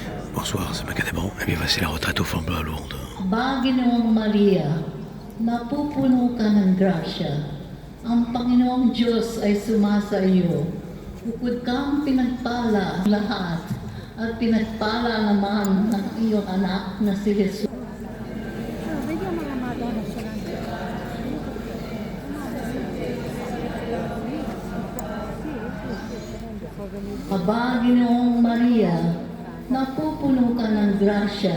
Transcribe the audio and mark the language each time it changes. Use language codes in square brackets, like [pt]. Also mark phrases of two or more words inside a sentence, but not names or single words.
[fr] Bonsoir, c'est Macadamon. Eh bien, voici la retraite au flambeau à Lourdes. [tl] Baginoong Maria, napupuno ka ng grasya. Ang Panginoong Diyos ay sumasa iyo. Bukod kang pinagpala ang lahat at pinagpala naman ng iyong anak na si Jesus. Baginoong Maria, napupuno ka ng grasya.